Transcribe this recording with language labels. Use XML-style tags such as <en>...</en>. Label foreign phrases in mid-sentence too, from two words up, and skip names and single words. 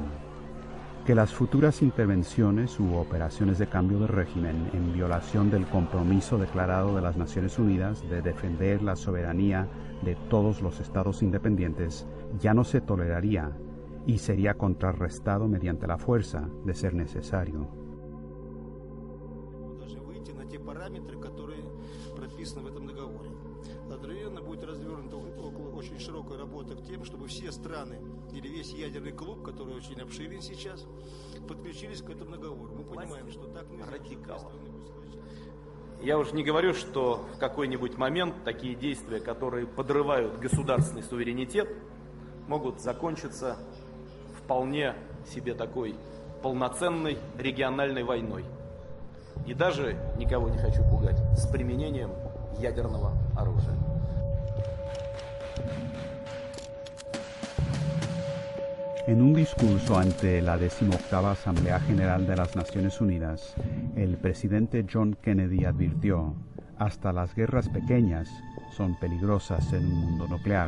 <es>Que las futuras intervenciones u operaciones de cambio de régimen en violación del compromiso declarado de las Naciones Unidas de defender la soberanía de todos los estados independientes ya no se toleraría y sería contrarrestado mediante la fuerza de ser necesario.</es> <ru>Одновременно будет развернута очень широкая работа к тем, чтобы все страны или весь ядерный клуб, который очень обширен сейчас, подключились к этому договору. Мы понимаем, что так нельзя. Я уж не говорю, что в какой-нибудь момент такие действия, которые подрывают государственный суверенитет, могут закончиться вполне себе такой полноценной региональной войной. И даже, никого не хочу пугать, с применением ядерного оружия.</ru> <es>En un discurso ante la 18ª Asamblea General de las Naciones Unidas, el presidente John Kennedy advirtió: hasta las guerras pequeñas son peligrosas en un mundo nuclear.</es>